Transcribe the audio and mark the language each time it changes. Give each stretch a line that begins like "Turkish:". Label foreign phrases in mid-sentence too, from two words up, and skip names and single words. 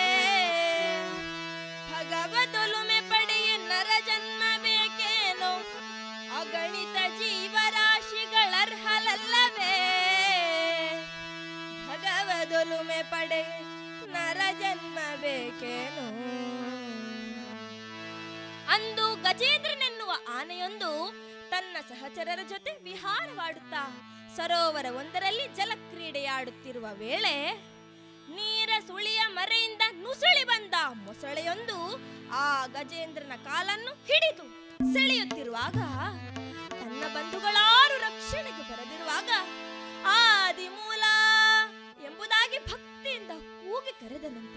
Kannada: ಭಗವದೊಲುಮೆ ಪಡೆಯೇ ನರ ಜನ್ಮ ಬೇಕೇನೋ ಅಗಣಿತ ಜೀವರಾಶಿಗಳರ್ಹಲಲ್ಲವೇ ಭಗವದೊಲುಮೆ ಪಡೆ ನರ ಜನ್ಮ ಬೇಕೇನೋ ಅಂದು ಗಜೇಂದ್ರನೆನ್ನುವ ಆನೆಯೊಂದು ತನ್ನ ಸಹಚರರ ಜೊತೆ ವಿಹಾರವಾಡುತ್ತಾ ಸರೋವರ ಒಂದರಲ್ಲಿ ಜಲಕ್ರೀಡೆಯಾಡುತ್ತಿರುವ ವೇಳೆ ನೀರ ಸುಳಿಯ ಮರೆಯಿಂದ ನುಸುಳಿ ಬಂದ ಮೊಸಳೆಯೊಂದು ಆ ಗಜೇಂದ್ರನ ಕಾಲನ್ನು ಹಿಡಿದು ಸೆಳೆಯುತ್ತಿರುವಾಗ ತನ್ನ ಬಂಧುಗಳಾರು ರಕ್ಷಣೆಗೆ ಬರದಿರುವಾಗ ಆದಿಮೂಲ ಎಂಬುದಾಗಿ ಭಕ್ತಿಯಿಂದ ಕೂಗಿ ಕರೆದನಂತೆ.